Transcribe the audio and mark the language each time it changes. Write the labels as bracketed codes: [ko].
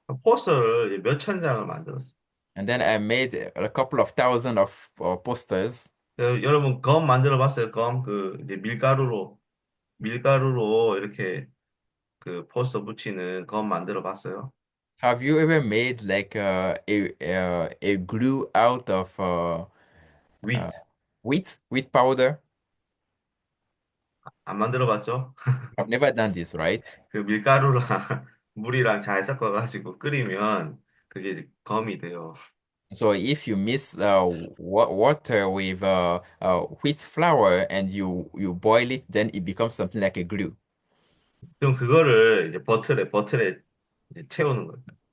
[ko] 포스터를 몇 천 장을 만들었어요. [en] And then I made a couple of thousand of posters. [ko] 여러분 검 만들어 봤어요? 검 그 이제 밀가루로 이렇게 그 포스터 붙이는 검 만들어 봤어요? [en] Have you ever made like a glue out of uh, 윗 wheat powder? [ko] 안 만들어 봤죠? [en] I've never done this, right? [ko] 그 밀가루랑 물이랑 잘 섞어가지고 끓이면 그게 이제 검이 돼요. [en] So if you mix water with wheat flour and you boil it, then it becomes something like a glue. [ko] 그럼 그거를 이제 버틀에 이제 채우는 거예요.